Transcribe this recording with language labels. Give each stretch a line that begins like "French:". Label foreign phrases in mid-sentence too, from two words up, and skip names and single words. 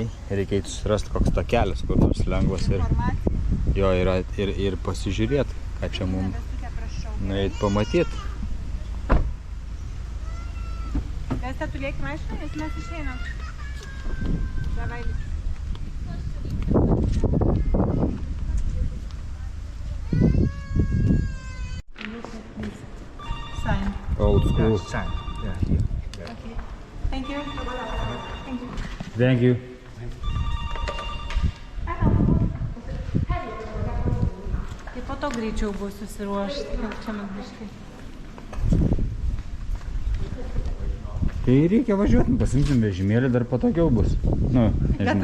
Lithuanian: Reikia susirasti koks takelis, kur nors lengvas ir, jo, ir pasižiūrėti, ką čia mums nueit pamatyti. Vesta, tu lieki mašiną, nes mes išeinam. Davai lieki.
English: Sign. Old school. Thank you. Thank you.
Lithuanian: Tai po to greičiau bus susiruošti. Čia man biškai. Tai reikia važiuoti, pasimsim vežimėlį, dar patogiau bus. Nu, Gal nežinau.